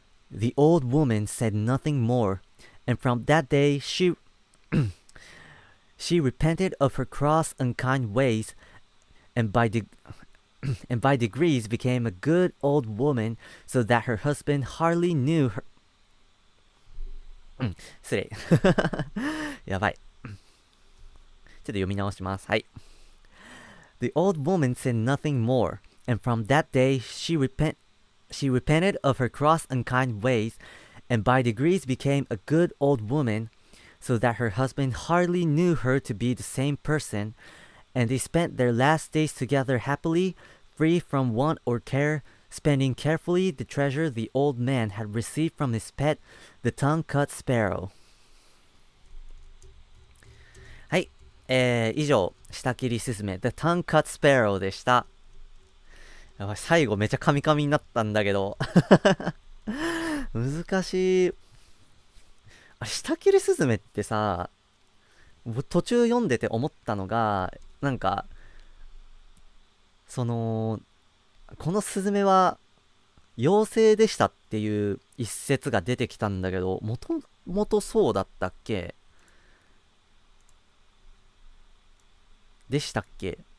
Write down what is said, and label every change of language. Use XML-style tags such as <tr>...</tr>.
<en>The old woman said nothing more, and from that day she repented of her cross, unkind ways, and by degrees became a good old woman, so that her husband hardly knew her.</en> <ja>失礼。やばい。ちょっと読み直します。はい。</ja> <en>The old woman said nothing more, and from that day she repented of her cross, unkind ways, and by degrees became a good old woman, so that her husband hardly knew her to be the same person, and they spent their last days together happily, free from want or care, spending carefully the treasure the old man had received from his pet, the tongue-cut sparrow.</en> <ja>はい、以上、舌切りスズメ The tongue-cut sparrow でした。やばい、最後めちゃカミカミになったんだけど難しい。舌切りスズメってさ、途中読んでて思ったのが、なんかこのスズメは妖精でしたっていう一節が出てきたんだけど、もともとそうだったっけでしたっけ。</ja>